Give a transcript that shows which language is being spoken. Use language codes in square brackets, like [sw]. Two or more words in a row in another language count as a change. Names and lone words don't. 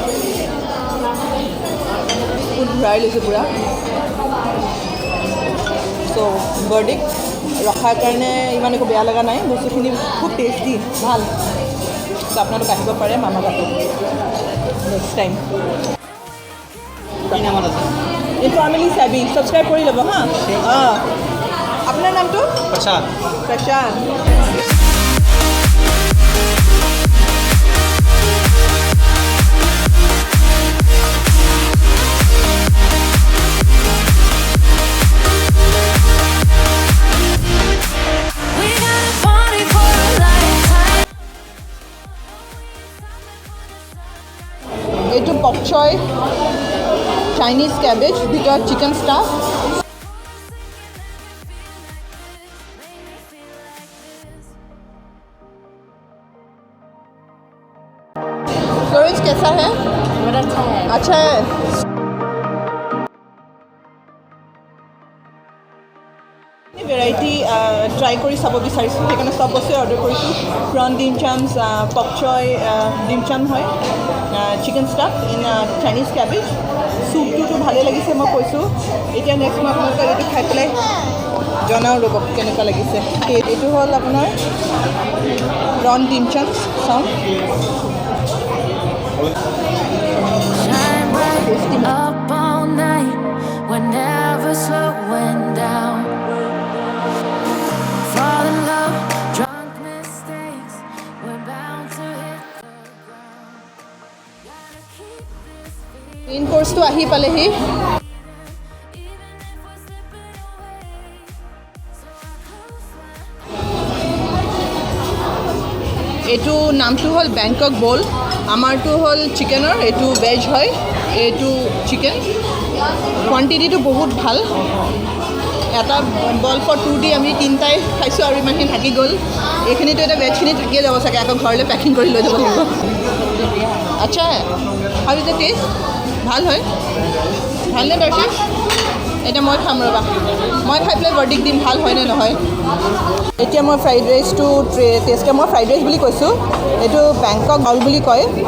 [as] ফুড ঘূৰাই লৈছোঁ পূৰা চ' বাৰ্ডিক ৰখাৰ কাৰণে ইমান একো বেয়া লগা নাই বস্তুখিনি খুব টেষ্টি ভাল চ' আপোনালোক আহিব পাৰে মামা গাটো [en] next time [as] কি নামত আছে এইটো আমিলি চাবি ছাবস্ক্ৰাইব কৰি ল'ব হা অঁ আপোনাৰ নামটো প্ৰসাদ প্ৰশান্ত [en] We got a party for a lifetime. [as] এইটো পক চয় [en] Chinese cabbage [as] ভিতৰত চিকেন ষ্টাফ फ्लोरेंस [hi] कैसा है बहुत अच्छा है अच्छा है [en] variety try [as] কৰি চাব বিচাৰিছোঁ সেইকাৰণে চব বস্তুৱে অৰ্ডাৰ কৰিছোঁ প্ৰন ডিম চামছ পক চয় ডিম চাম হয় [en] chicken stuff in Chinese cabbage [as] চুপটোতো ভালেই লাগিছে মই কৈছোঁ এতিয়া নেক্সট মই আপোনালোকক এইটো খাই পেলাই জনাওঁ ৰ'ব কেনেকুৱা লাগিছে এইটো হ'ল আপোনাৰ ৰন ডিমচন চাওঁ [en] Shine bright up all night. We're never slowing down. Fall in love, drunk mistakes. We're bound to hit the ground. Gotta keep this feeling, [as] মেইন কোৰ্চটো আহি পালেহি [en] even if we're slipping away. So I close my [as] এইটো নামটো হ'ল বেংকক বল আমাৰটো হ'ল চিকেনৰ এইটো ভেজ হয় এইটো চিকেন কোৱান্টিটিটো বহুত ভাল এটা [en] ball for [as] 2 দি আমি তিনিটাই খাইছোঁ আৰু ইমানখিনি থাকি গ'ল এইখিনিতো এতিয়া ভেজখিনি থাকিয়ে যাব চাগে আকৌ ঘৰলৈ পেকিং কৰি লৈ যাব লাগিব আচ্ছা আৰু এতিয়া টেষ্ট ভাল হয় ভালনে দৰ্শক এতিয়া মই খাম ৰ'বা মই খাই পেলাই ভাৰ্ডিক্ট দিম ভাল হয়নে নহয় এতিয়া মই ফ্ৰাইড ৰাইচটো টেষ্ট মই [en] fried rice [as] বুলি কৈছোঁ এইটো বেংকক বল বুলি কয়